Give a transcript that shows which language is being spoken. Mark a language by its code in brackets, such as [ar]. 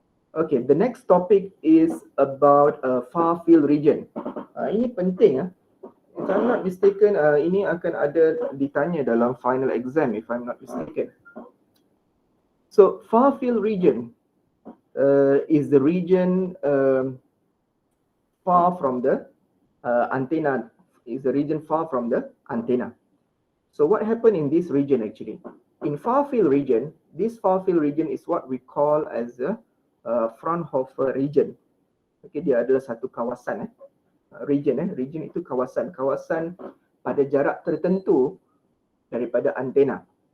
[en] Okay, the next topic is about far field region. [ms] Ini penting. [en] If I'm not mistaken, [ms] ini akan ada ditanya dalam [en] final exam if I'm not mistaken. So far field region is the region far from the antenna. Is the region far from the antenna. So what happened in this region actually? In far field region, this far field region is what we call as a Fraunhofer region. [ms] Okay, dia adalah satu kawasan. Region itu kawasan pada jarak tertentu daripada antena.